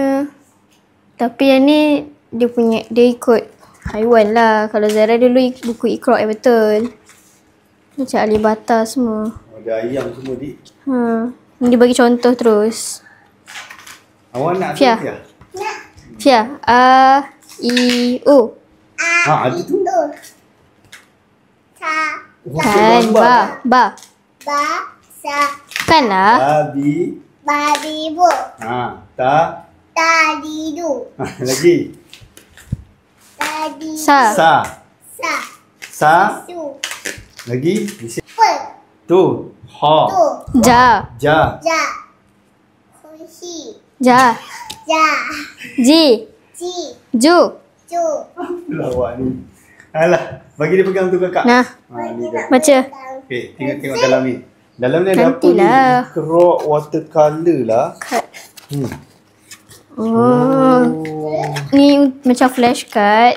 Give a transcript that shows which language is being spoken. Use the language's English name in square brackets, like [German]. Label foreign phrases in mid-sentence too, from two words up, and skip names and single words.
[Malay] Tapi yang ni dia ikut haiwan lah. Kalau Zara dulu buku Iqra yang betul. Macam alibata semua. Ada ayam semua di. Ha. Ni dia bagi contoh terus. Awak nak Fia. Fia? Fia. A, I, U. Ha, ada tu. Sa. Kan. Ba. Ba. Sa. Kan lah. Babi bu. Ha, ta. Tadi du. Lagi. Tadi. Sa. Sa. Sa. Su. Lagi. Pe. Tu. Ha. Tu. Ja. Ja. Ja. Kunci. Ja. Ja. Ji. Ji. Ju. Ju. Lawak ni. Alah, bagi dia pegang tu kakak. Nah. Ha, ni dah. Baca. Okey, tengok dalam ni. Dalam ni ada apa ni? Nantilah. Iqra watercolor lah. Oh. Ni macam flashcard.